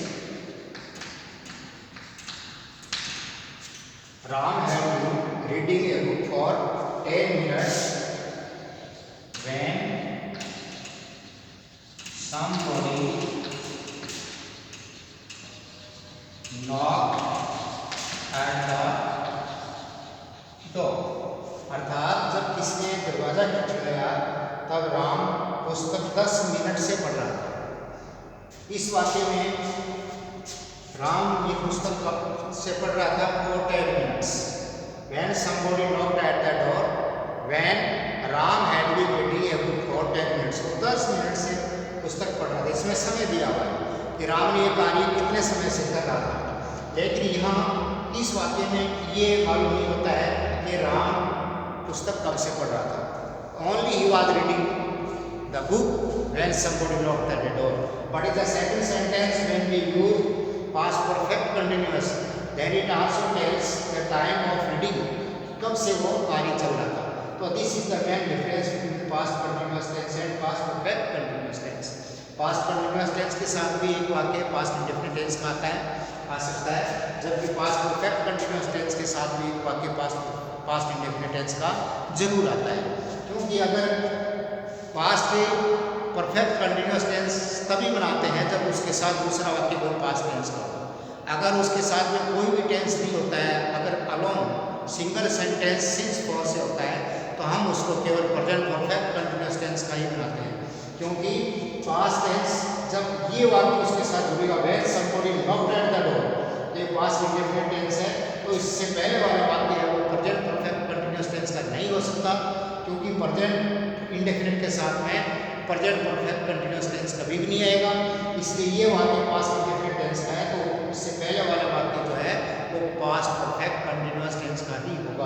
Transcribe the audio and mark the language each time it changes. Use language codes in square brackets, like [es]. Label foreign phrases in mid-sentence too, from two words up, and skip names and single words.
[en] Ram had been reading a book for 10 minutes when somebody knocked at the door. [hi] अर्थात जब किसी ने दरवाजा खटखटाया तब राम पुस्तक 10 मिनट से पढ़ रहा था। इस वाक्य में राम ये पुस्तक कब से पढ़ रहा था? [en] for 10 minutes. When somebody knocked at the door, when Ram had been reading a book for 10 minutes. [hi] वो 10 मिनट से पुस्तक पढ़ रहा था। इसमें समय दिया हुआ है कि राम ने ये कार्य कितने समय से कर रहा था। लेकिन यहाँ इस वाक्य में ये मालूम नहीं होता है कि राम पुस्तक कब से पढ़ रहा था। [en] Only he was reading the book when somebody knocked at the door. But in the second sentence, when we use past perfect continuous, then it also tells the time of reading, [hi] कब से वो कार्य चल रहा था। [en] तो this is the main difference between past continuous tense and past perfect continuous tense. past continuous tense [hi] के साथ भी एक वाक्य [en] past indefinite tense [hi] का आ सकता है, जबकि [en] past perfect continuous tense [hi] के साथ भी एक वाक्य [en] past indefinite tense [hi] का जरूर आता है। क्योंकि अगर [en] past perfect continuous tense [hi] तभी बनाते हैं जब उसके साथ दूसरा वाक्य कोई पास्ट टेंस का हो। अगर उसके साथ में कोई भी टेंस नहीं होता है, अगर [en] alone single sentence since for [hi] से होता है, तो हम उसको केवल [en] present perfect continuous tense [hi] का ही बनाते हैं। क्योंकि [en] past tense [hi] जब ये वाक्य उसके साथ जुड़ेगा, [en] when somebody knocked at the door, ये past indefinite tense है, तो इससे पहले वाला वाक्य है वो present perfect continuous tense का नहीं हो सकता, क्योंकि present indefinite के साथ में present perfect continuous tense कभी भी नहीं आएगा। इसलिए ये वाक्य past indefinite tense का है, तो इससे पहले वाला वाक्य जो है वो past perfect continuous होगा।